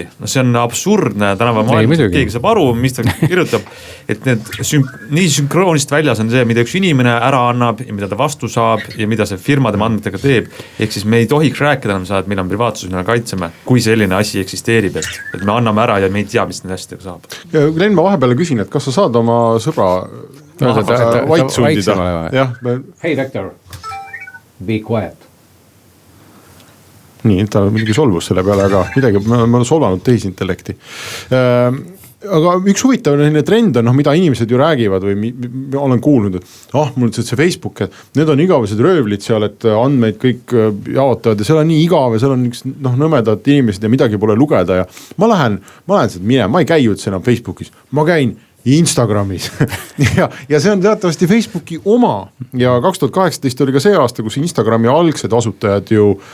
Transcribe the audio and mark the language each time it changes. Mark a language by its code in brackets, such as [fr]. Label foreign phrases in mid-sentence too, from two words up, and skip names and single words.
[et] No see on absurdne tänava maailmas, keegi saab aru, mis ta kirjutab, et need nii sünkroonist väljas on see, mida üks inimene ära annab ja mida ta vastu saab ja mida see firma tema andmetega teeb. Ehk siis me ei tohiks rääkida enam seda, et meil on privaatsus, mida kaitseme, kui selline asi eksisteerib, et me anname ära ja me ei tea, mis need asjadega saab. Glenn, ma vahepeal küsin, et kas sa saad oma sõbra vait sundida? [en] Hey Vector, be quiet. [et] Nii, ta on mingi solvus selle peale, aga midagi, ma olen solvanud tehisintellekti. Aga üks huvitav trend on, mida inimesed ju räägivad või olen kuulnud, et mul see Facebook, et need on igavesed röövlid seal, et andmeid kõik jaotavad ja seal on nii igav ja seal on üks nõmedad inimesed ja midagi pole lugeda ja ma lähen sealt minema, ma ei käi üldse enam Facebookis, ma käin Instagramis ja see on teatavasti Facebooki oma ja 2018 oli ka see aasta, kus Instagrami algsed asutajad ju